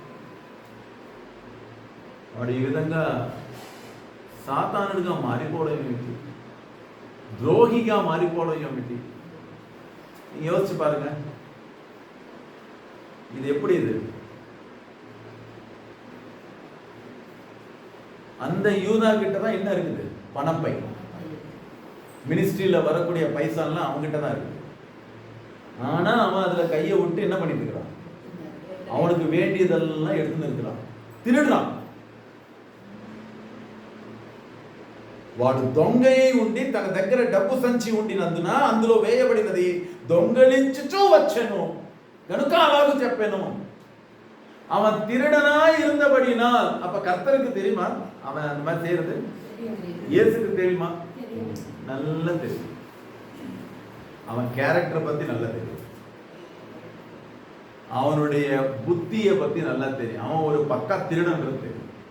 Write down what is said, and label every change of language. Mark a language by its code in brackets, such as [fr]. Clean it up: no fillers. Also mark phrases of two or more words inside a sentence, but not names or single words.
[te] వాడు ఈ విధంగా సాతానుడిగా మారిపోవడం ఏమిటి? ద్రోహిగా మారిపోవడం ఏమిటి? యోచి పారుగా, ఇది ఎప్పుడు ఇది [ta] அந்த யூதா கிட்ட தான் என்ன இருக்குது? பணப்பை. மினிஸ்ட்ரியில வரக்கூடிய பைசாலாம் அவங்ககிட்ட தான் இருக்கு. ஆனா அவன் அதுல கையை விட்டு என்ன பண்ணிட்டு இருக்கிறான்? அவனுக்கு வேண்டியதெல்லாம் எடுத்துன்னு இருக்கிறான், திருடுறான். [te] వాడు దొంగయే ఉండి తన దగ్గర డబ్బు సంచి ఉండినందున అందులో వేయబడినది దొంగలించుచూ వచ్చెను కనుక అలాగూ చెప్పాను. [ta] அவன் திருடனா இருந்தபடினால், அப்ப கர்த்தருக்கு தெரியுமா அவன் அந்த மாதிரி செய்யறது? இயேசுக்கு தெரியுமா? நல்லா தெரியும். அவன் கேரக்டரை பத்தி நல்லா தெரியும், அவனுடைய புத்தியை பத்தி நல்லா தெரியும், அவன் ஒரு பக்கா திருடன்றது தெரியும்.